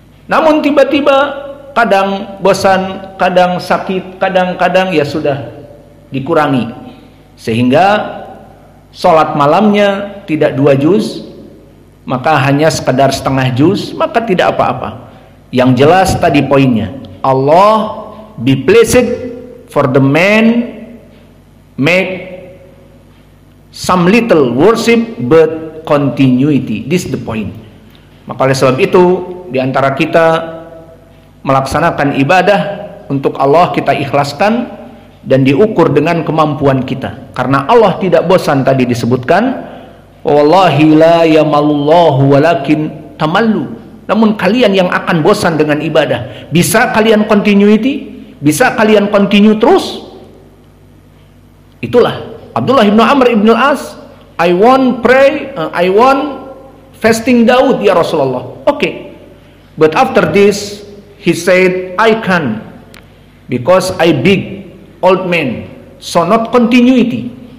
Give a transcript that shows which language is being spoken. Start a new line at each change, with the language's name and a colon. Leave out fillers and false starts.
Indonesian: Namun tiba-tiba kadang bosan, kadang sakit, kadang-kadang ya sudah dikurangi, sehingga sholat malamnya tidak 2 juz, maka hanya sekedar setengah juz, maka tidak apa-apa. Yang jelas tadi poinnya,
English: Allah be pleased for the man make some little worship but continuity. This is the point.
Indonesian: Maka oleh sebab itu, di antara kita melaksanakan ibadah untuk Allah, kita ikhlaskan dan diukur dengan kemampuan kita. Karena Allah tidak bosan, tadi disebutkan,
Arabic: wallahi la yamallahu walakin tamallu.
Indonesian: Namun kalian yang akan bosan dengan ibadah. Bisa kalian continuity? Bisa kalian continue terus? Itulah
English: Abdullah ibn Amr ibn al-As, I want pray, I want fasting Daud ya Rasulullah. Okay, but after this he said, I can, because I big old man, so not continuity.